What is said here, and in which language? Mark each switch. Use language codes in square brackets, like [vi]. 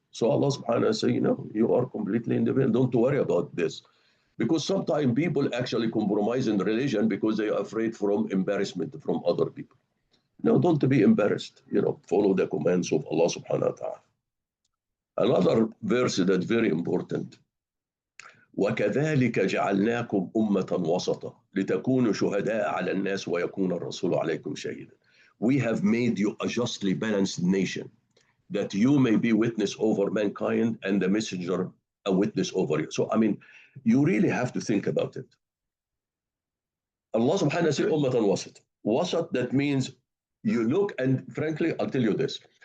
[en] So Allah subhanahu wa ta'ala says, you are completely independent. Don't worry about this. Because sometimes people actually compromise in religion because they are afraid from embarrassment from other people. No, don't be embarrassed. Follow the commands of Allah subhanahu wa ta'ala. Another verse that's very important. [ar] وكذلك جعلناكم أمة وسطا لتكونوا شهداء على الناس ويكون الرسول عليكم شهيدا. [en] We have made you a justly balanced nation, that you may be witness over mankind and the messenger a witness over you. So, you really have to think about it. Allah subhanahu wa ta'ala says, Ummatan wasat. Wasat, that means you look, and frankly, I'll tell you this.